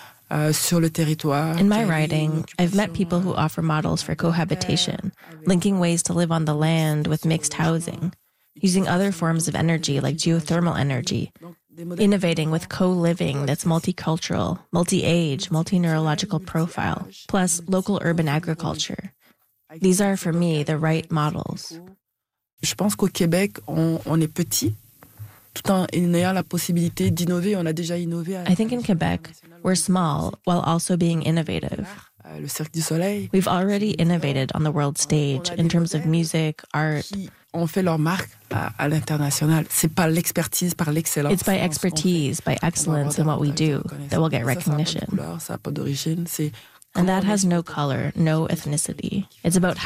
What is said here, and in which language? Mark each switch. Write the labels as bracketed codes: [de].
[en] In my writing, I've met people who offer models for cohabitation, linking ways to live on the land with mixed housing, using other forms of energy like geothermal energy, innovating with co-living that's multicultural, multi-age, multi-neurological profile, plus local urban agriculture. These are, for me, the right models. [fr] Je pense qu'au Québec, on est petit. Tout en ayant la possibilité d'innover, on a déjà innové. [en] I think in Quebec, we're small while also being innovative. [fr] Le Cirque du Soleil. [en] We've already innovated on the world stage in terms of music, art. [fr] On fait leur marque à l'international. C'est par l'expertise, par l'excellence. [en] It's by expertise, by excellence in what we do that we'll get recognition. [fr] Ça a pas d'origine. [en] And that has no color, no ethnicity. It's about how